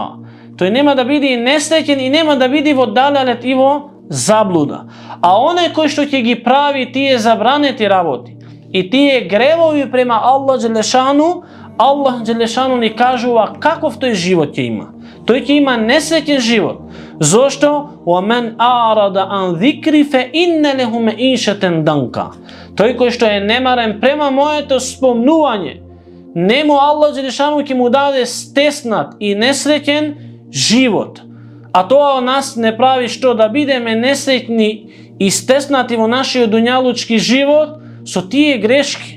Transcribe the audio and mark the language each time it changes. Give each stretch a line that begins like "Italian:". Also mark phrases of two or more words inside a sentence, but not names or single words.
Macedonian: Тој нема да биде несреќен и нема да биде во далалет и во заблуда. А оној кој што ќе ги прави тие забранети работи и тие гревови према
Arabic: الله جل شأنه, الله جل شأنه
Macedonian: ни кажува каков тој живот ќе има. Тој ќе има несреќен живот. Зошто?
Arabic: وَمَنْ أَعْرَضَ عَنْ ذِكْرِ فَإِنَّ لَهُ مَعِيشَةً ضَنكًا.
Macedonian: Тој кој што е немарен према моето спомнување, нему
Arabic: الله جل شأنه
Macedonian: ќе му даде стеснат и несреќен живот. А тоа нас не прави што да бидеме несреќни и стеснати во нашиот дуњалучки живот со тие грешки.